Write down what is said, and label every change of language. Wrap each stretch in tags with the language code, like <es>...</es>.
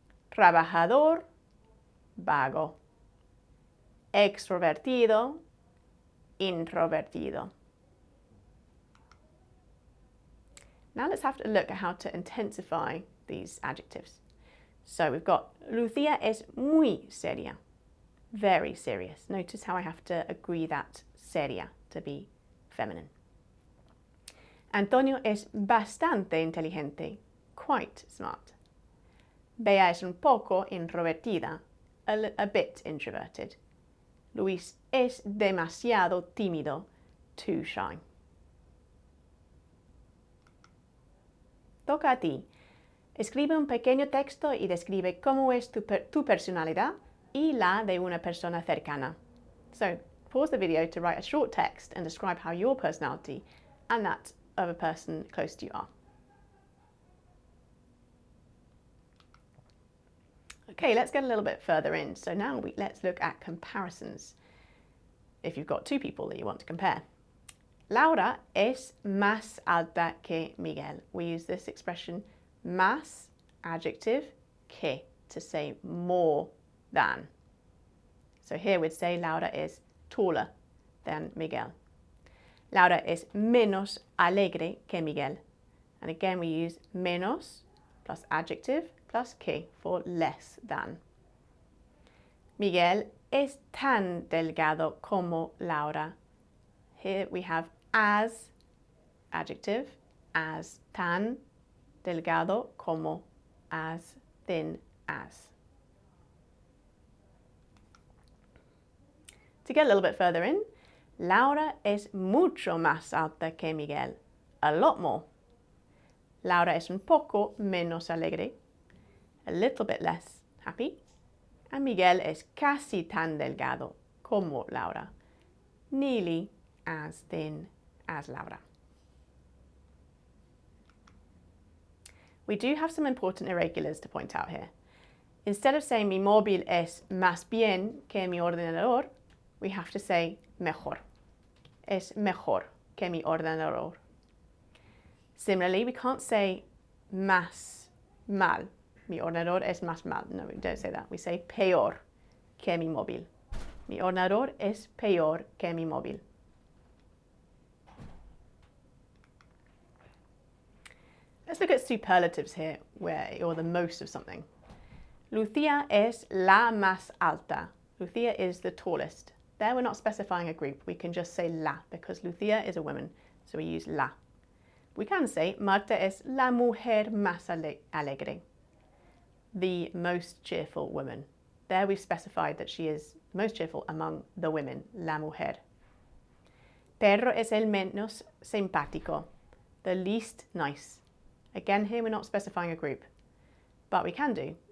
<es>Trabajador, vago. Extrovertido, introvertido.</es> <en>Now let's have a look at how to intensify these adjectives. So we've got</en> <es>Lucía es muy seria.</es> <en>Very serious. Notice how I have to agree that seria to be feminine.</en> <es>Antonio es bastante inteligente.</es> <en>Quite smart.</en> <es>Bea es un poco introvertida.</es> <en>A bit introverted.</en> <es>Luis es demasiado tímido.</es> <en>Too shy.</en> <es>Toca a ti. Escribe un pequeño texto y describe cómo es tu personalidad y la de una persona cercana.</es> <en>So, pause the video to write a short text and describe how your personality and that of a person close to you are. Okay, let's get a little bit further in. So now let's look at comparisons. If you've got two people that you want to compare.</en> <es>Laura es más alta que Miguel.</es> <en>We use this expression más, adjective, que, to say more than. So here we'd say Laura is taller than Miguel.</en> <es>Laura es menos alegre que Miguel.</es> <en>And again we use menos plus adjective plus que for less than.</en> <es>Miguel es tan delgado como Laura.</es> <en>Here we have as, adjective, as</en> <es>tan, delgado como,</es> <en>as thin as. To get a little bit further in,</en> <es>Laura es mucho más alta que Miguel.</es> <en>A lot more.</en> <es>Laura es un poco menos alegre.</es> <en>A little bit less happy.</en> <es>And Miguel es casi tan delgado como Laura.</es> <en>Nearly as thin as Laura. We do have some important irregulars to point out here. Instead of saying</en> <es>mi móvil es más bien que mi ordenador,</es> <en>we have to say mejor.</en> <es>Es mejor que mi ordenador.</es> <en>Similarly, we can't say más mal.</en> <es>Mi ordenador es más mal.</es> <en>No, we don't say that. We say</en> <es>peor que mi móvil. Mi ordenador es peor que mi móvil.</es> <en>Let's look at superlatives here, where you're the most of something.</en> <es>Lucía es la más alta.</es> <en>Lucía is the tallest. There we're not specifying a group. We can just say la, because Lucía is a woman, so we use la. We can say</en> <es>Marta es la mujer más alegre.</es> <en>The most cheerful woman. There we've specified that she is most cheerful among the women, la mujer.</en> <es>Perro es el menos simpático,</es> <en>the least nice. Again, here we're not specifying a group, but we can do.</en>